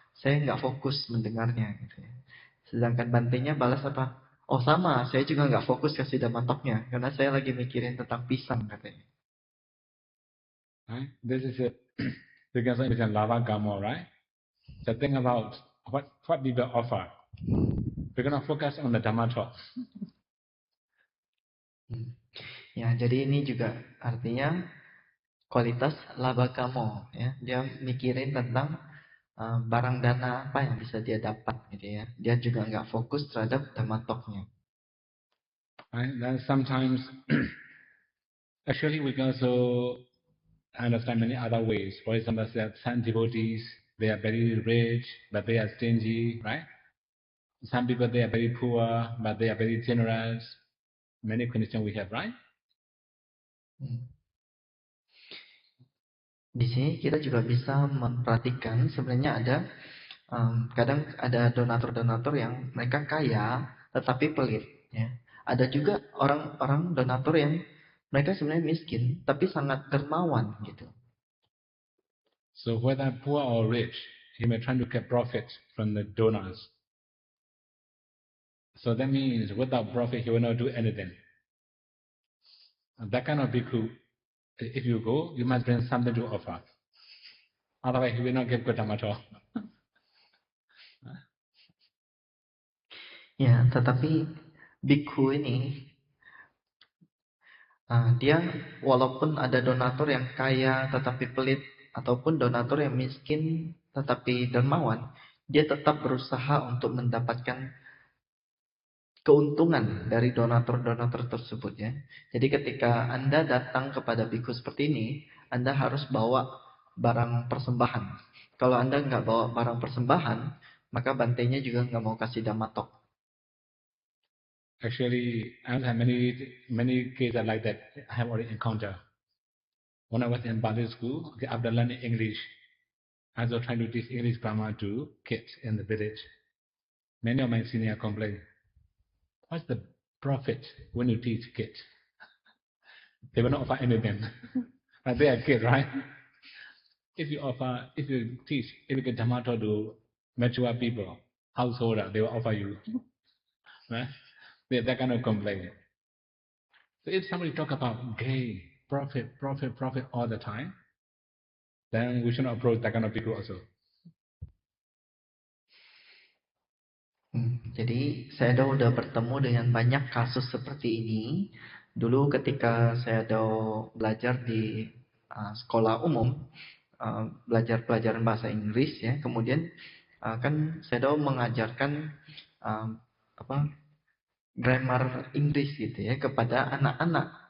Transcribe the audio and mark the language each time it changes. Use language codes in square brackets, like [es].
[id] Saya nggak fokus mendengarnya gitu ya. Sedangkan bantainya balas apa? Oh sama, saya juga nggak fokus kasih Dhamma talknya karena saya lagi mikirin tentang pisang katanya. [en] Right? This is it. Because it's a lava gamo, right? So think about what did we offer. We're gonna focus on the Dhamma talk. [id] Ya, jadi ini juga artinya kualitas laba kamo ya. Dia mikirin tentang barang dana apa yang bisa dia dapat gitu ya. Dia juga nggak fokus terhadap Dhamma talknya. [en] Right? Then sometimes, actually, we can also understand many other ways. For example, some devotees, they are very rich, but they are stingy, right? Some people, they are very poor, but they are very generous. Many conditions we have, right? [id] Di sini kita juga bisa memperhatikan sebenarnya ada kadang ada donatur-donatur yang mereka kaya tetapi pelit ya. Ada juga orang-orang donatur yang mereka sebenarnya miskin tapi sangat dermawan gitu. [en] So whether poor or rich, he may try to get profit from the donors. So that means without profit, he will not do anything. And that kind of bhikkhu, if you go, you must bring something to offer. Otherwise, he will not get good at all. [id] Ya, tetapi bhikkhu ini dia walaupun ada donatur yang kaya tetapi pelit ataupun donatur yang miskin tetapi dermawan, dia tetap berusaha untuk mendapatkan keuntungan dari donatur-donatur tersebut ya. Jadi ketika Anda datang kepada bhikkhu seperti ini, Anda harus bawa barang persembahan. Kalau Anda nggak bawa barang persembahan, maka bantainya juga nggak mau kasih damatok. [en] Actually, I have many cases like that I have already encountered. When I was in Bali school, okay, after learning English, I was trying to teach English grammar to kids in the village. Many of my seniors complained, what's the profit when you teach kids? They will not offer anything. But they are kids, right? If you teach, if you get Dhammato to mature people, householder, they will offer you. Right? That kind of complaint. So if somebody talk about gain, profit all the time, then we should not approach that kind of people also. [id] Jadi saya udah bertemu dengan banyak kasus seperti ini. Dulu ketika saya belajar di sekolah umum, belajar pelajaran bahasa Inggris ya, kemudian kan saya mengajarkan apa grammar Inggris gitu ya kepada anak-anak.